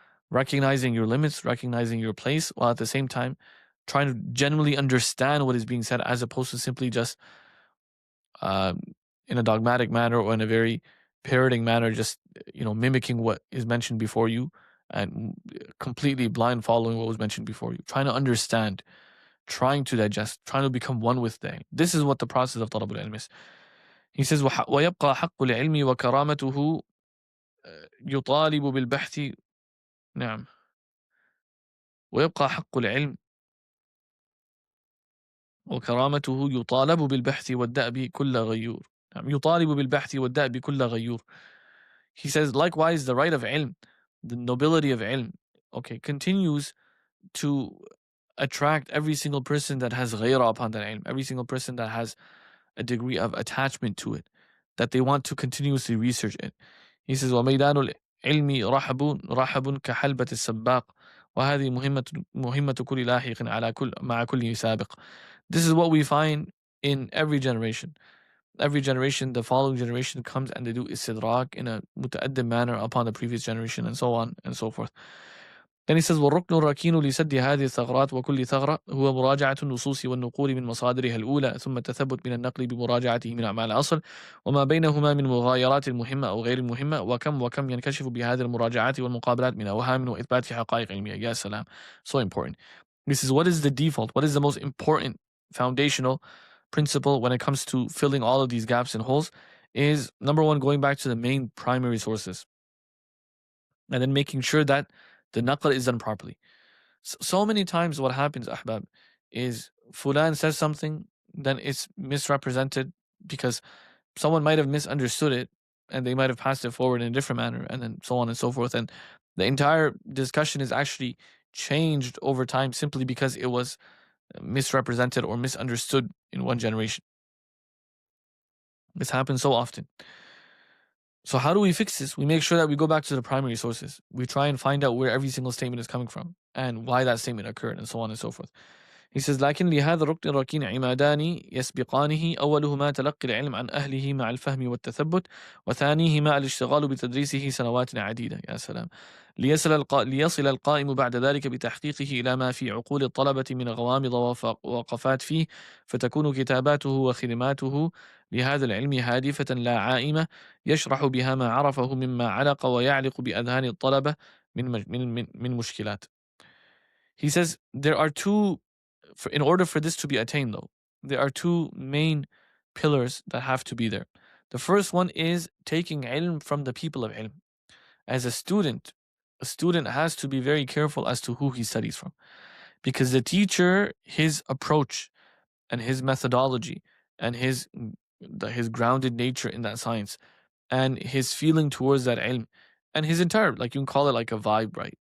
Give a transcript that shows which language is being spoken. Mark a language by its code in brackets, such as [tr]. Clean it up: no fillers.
[en] Recognizing your limits, recognizing your place, while at the same time trying to genuinely understand what is being said, as opposed to simply just in a dogmatic manner or in a very parroting manner, just mimicking what is mentioned before you, and completely blind following what was mentioned before you. Trying to understand, trying to digest, trying to become one with the ilm. This is what the process of talab al-ilm is. He says, [ar] وَيَبْقَى حَقُّ الْعِلْمِ وَكَرَامَتُهُ يُطَالِبُ بِالْبَحْثِ. نعم. ويبقى حق العلم وكرامته يطالب بالبحث والدأب كل غيور. يطالب بالبحث والدأب كل غيور. [en] He says, likewise, the right of ilm, the nobility of ilm, continues to attract every single person that has ghayra upon that ilm, every single person that has a degree of attachment to it, that they want to continuously research it. He says, [ar] وَمَيْدَانُ الْعِلْمِ رَحَبٌ كَحَلْبَةِ السَّبَّاقِ وَهَذِهِ مُهِمَّةُ كُلِّ لَاحِقٍ عَلَى مَعَ كُلِّ سَابِقٍ. [en] This is what we find in every generation. Every generation, the following generation comes and they do istidrak in a muta'addim manner upon the previous generation, and so on and so forth. Then he says, [ar] وَالرُّكْنُ الرَّكِينُ لِسَدِّ هَذِهِ الثَّغْرَاتِ وَكُلِّ ثَغْرَةٍ هُوَ مُرَاجَعَةُ النُّصُوصِ وَالنُّقُولِ مِنْ مَصَادِرِهَا الْأُولَى ثُمَّ التَّثَبُّتُ مِنَ النَّقْلِ بمراجعته من أعمال الأصل وما بينهما من مغايرات المهمة أو غير المهمة وكم ينكشف بهذه المراجعات والمقابلات من أوهام وإثبات في حقائق علمية. يا سلام. [en] So important. This is what is the default, what is the most important foundational principle when it comes to filling all of these gaps and holes is, number one, going back to the main primary sources and then making sure that the naql is done properly. So many times what happens, ahbab, is fulan says something, then it's misrepresented because someone might have misunderstood it and they might have passed it forward in a different manner, and then so on and so forth. And the entire discussion is actually changed over time simply because it was misrepresented or misunderstood in one generation. This happens so often. So how do we fix this? We make sure that we go back to the primary sources. We try and find out where every single statement is coming from and why that statement occurred, and so on and so forth. He says, [ar] لكن لهذا الركن الركين عمادان يسبقانه أولهما تلقي العلم عن أهله مع الفهم والتثبت وثانيهما الاشتغال بتدريسه سنوات عديدة. يا سلام. ليصل القائم بعد ذلك بتحقيقه إلى ما في عقول الطلبة من غوامض ووقفات فيه فتكون كتاباته وخدماته لهذا العلم هادفة لا عائمة يشرح بها ما عرفه مما علق ويعلق بأذهان الطلبة من مشكلات. [en] He says there are two in order for this to be attained, though, there are two main pillars that have to be there. The first one is taking ilm from the people of ilm. As a student has to be very careful as to who he studies from, because the teacher, his approach and his methodology and his grounded nature in that science and his feeling towards that ilm and his entire, like, you can call it like a vibe, right?